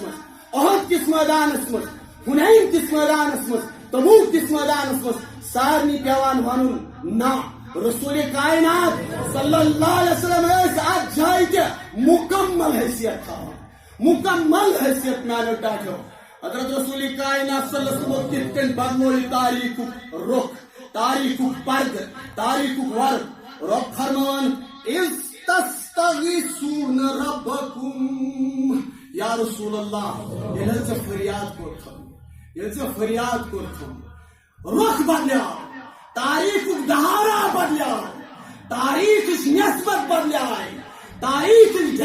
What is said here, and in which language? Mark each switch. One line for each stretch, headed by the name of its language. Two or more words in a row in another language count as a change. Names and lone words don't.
Kashmiri: منٛز احد کِس مٲدانس منٛز حُنین کِس مٲدانس منٛز تبوک کِس مٲدانس منٛز سارنٕے پیوان ونُن نہ رسول کائنات
Arabic: صلی اللہ علیہ وسلم
Kashmiri: ٲسۍ اتھ جایہِ تہِ مکمل حیثیت تھاوان مکمل حیثیت میانیو ڈاٹھیو حضرت رسول کائنات
Arabic: صلی اللہ علیہ وسلم
Kashmiri: کِتھ کٔنۍ بدلو یہِ تاریخُک رُخ تاریخُک پردٕ تاریخُک ورق رۄب فرمان اِذ
Arabic: تستغیثون ربکم یا رسول اللہ
Kashmiri: ییٚلہِ حظ ژےٚ فریاد کوٚرتھم ییٚلہِ ژےٚ فریاد کوٚرتھم رُخ بدلیو تاریخُک دہارا بدلیو تاریخٕچ نسبت بدلیاے تاریخٕچ